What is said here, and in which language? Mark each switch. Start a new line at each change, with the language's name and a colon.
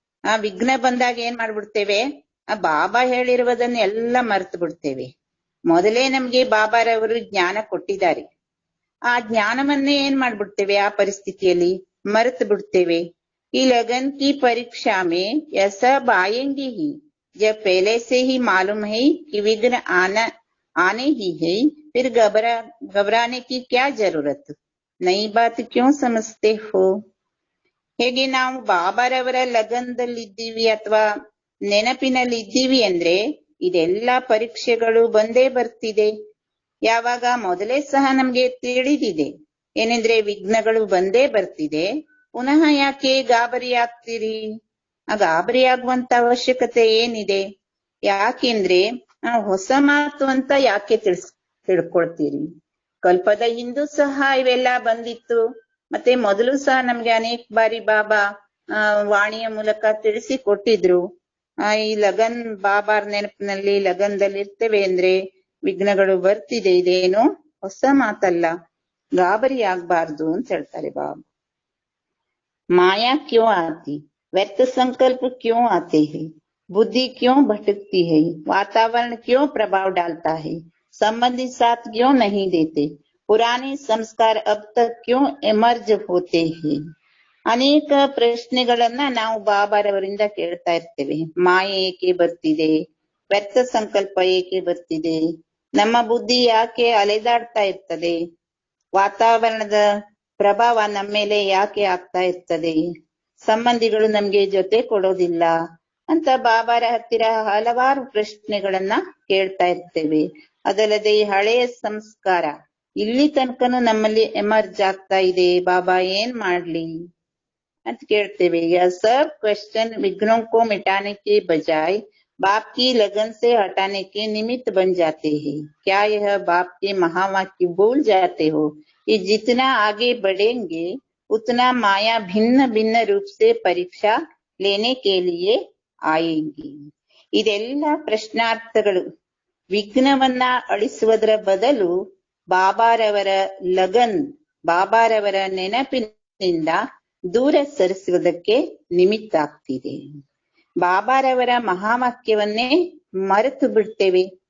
Kannada: ಆ ವಿಘ್ನ ಬಂದಾಗ ಏನ್ ಮಾಡ್ಬಿಡ್ತೇವೆ, ಆ ಬಾಬಾ ಹೇಳಿರುವುದನ್ನ ಎಲ್ಲ ಮರೆತು ಬಿಡ್ತೇವೆ. ಮೊದಲೇ ನಮ್ಗೆ ಬಾಬಾರವರು ಜ್ಞಾನ ಕೊಟ್ಟಿದ್ದಾರೆ. ಆ ಜ್ಞಾನವನ್ನೇ ಏನ್ ಮಾಡ್ಬಿಡ್ತೇವೆ, ಆ ಪರಿಸ್ಥಿತಿಯಲ್ಲಿ ಮರೆತು ಬಿಡ್ತೇವೆ.
Hindi: ಈ ಲಗನ್ ಕಿ ಪರೀಕ್ಷಾ ಮೇ ಯಹ ಸಬ್ ಆಯೆಂಗೆ ಹಿ, जब पहले से ही मालूम है कि विघ्न आने ही है, फिर घबराने की क्या जरूरत, नई बात क्यों समझते हो.
Kannada: ಹೇಗೆ ನಾವು ಬಾಬಾರವರ ಲಗನ್ದಲ್ಲಿದ್ದೀವಿ ಅಥವಾ ನೆನಪಿನಲ್ಲಿ ಇದ್ದೀವಿ ಅಂದ್ರೆ ಇದೆಲ್ಲಾ ಪರೀಕ್ಷೆಗಳು ಬಂದೇ ಬರ್ತಿದೆ. ಯಾವಾಗ ಮೊದಲೇ ಸಹ ನಮ್ಗೆ ತಿಳಿದಿದೆ ಏನೆಂದ್ರೆ ವಿಘ್ನಗಳು ಬಂದೇ ಬರ್ತಿದೆ. ಪುನಃ ಯಾಕೆ ಗಾಬರಿ ಆಗ್ತೀರಿ? ಆ ಗಾಬರಿ ಆಗುವಂತ ಅವಶ್ಯಕತೆ ಏನಿದೆ? ಯಾಕೆಂದ್ರೆ ಹೊಸ ಮಾತು ಅಂತ ಯಾಕೆ ತಿಳ್ಕೊಳ್ತೀರಿ? ಕಲ್ಪದ ಹಿಂದೂ ಸಹ ಇವೆಲ್ಲ ಬಂದಿತ್ತು. ಮತ್ತೆ ಮೊದಲು ಸಹ ನಮ್ಗೆ ಅನೇಕ ಬಾರಿ ಬಾಬಾ ವಾಣಿಯ ಮೂಲಕ ತಿಳಿಸಿ ಕೊಟ್ಟಿದ್ರು. ಈ ಲಗನ್ ಬಾಬಾರ್ ನೆನಪಿನಲ್ಲಿ ಲಗನ್ದಲ್ಲಿ ಇರ್ತೇವೆ ಅಂದ್ರೆ ವಿಘ್ನಗಳು ಬರ್ತಿದೆ, ಇದೇನು ಹೊಸ ಮಾತಲ್ಲ, ಗಾಬರಿ ಆಗ್ಬಾರ್ದು ಅಂತ ಹೇಳ್ತಾರೆ ಬಾಬಾ.
Hindi: ಮಾಯಾ ಕ್ಯೋ ಆತಿ, व्यर्थ संकल्प क्यों आते हैं, बुद्धि क्यों भटकती है, वातावरण क्यों प्रभाव डालता है, संबंधी साथ क्यों नहीं देते, पुराने संस्कार अब तक क्यों एमर्ज होते हैं.
Kannada: ಅನೇಕ ಪ್ರಶ್ನೆಗಳನ್ನ ನಾವು ಬಾಬಾರವರಿಂದ ಕೇಳ್ತಾ ಇರ್ತೇವೆ. ಮಾಯೆ ಏಕೆ ಬರ್ತಿದೆ, ವ್ಯರ್ಥ ಸಂಕಲ್ಪ ಏಕೆ ಬರ್ತಿದೆ, ನಮ್ಮ ಬುದ್ಧಿ ಯಾಕೆ ಅಲೆದಾಡ್ತಾ ಇರ್ತದೆ, ವಾತಾವರಣದ ಪ್ರಭಾವ ನಮ್ಮ ಮೇಲೆ ಯಾಕೆ ಆಗ್ತಾ ಇರ್ತದೆ, ಸಂಬಂಧಿಗಳು ನಮ್ಗೆ ಜೊತೆ ಕೊಡೋದಿಲ್ಲ ಅಂತ ಬಾಬಾರ ಹತ್ತಿರ ಹಲವಾರು ಪ್ರಶ್ನೆಗಳನ್ನ ಕೇಳ್ತಾ ಇರ್ತೇವೆ. ಅದಲ್ಲದೆ ಹಳೆಯ ಸಂಸ್ಕಾರ ಇಲ್ಲಿ ತನಕನೂ ನಮ್ಮಲ್ಲಿ ಎಮರ್ಜ್ ಆಗ್ತಾ ಇದೆ, ಬಾಬಾ ಏನ್ ಮಾಡ್ಲಿ ಅಂತ ಕೇಳ್ತೇವೆ.
Hindi: यह सब क्वेश्चन विघ्नों को मिटाने के बजाय बाप की लगन से हटाने के निमित्त बन जाते हैं. क्या यह बाप के महावाक्य भूल जाते हो कि जितना आगे बढ़ेंगे उतना माया भिन्न भिन्न रूप से परीक्षा लेने के लिए आएगी.
Kannada: ಇದೆಲ್ಲ ಪ್ರಶ್ನಾರ್ಥಗಳು ವಿಘ್ನವನ್ನ ಅಳಿಸುವುದರ ಬದಲು ಬಾಬಾರವರ ಲಗನ್, ಬಾಬಾರವರ ನೆನಪಿನಿಂದ ದೂರ ಸರಿಸುವುದಕ್ಕೆ ನಿಮಿತ್ತ ಆಗ್ತಿದೆ. ಬಾಬಾರವರ ಮಹಾವಾಕ್ಯವನ್ನೇ ಮರೆತು ಬಿಡ್ತೇವೆ.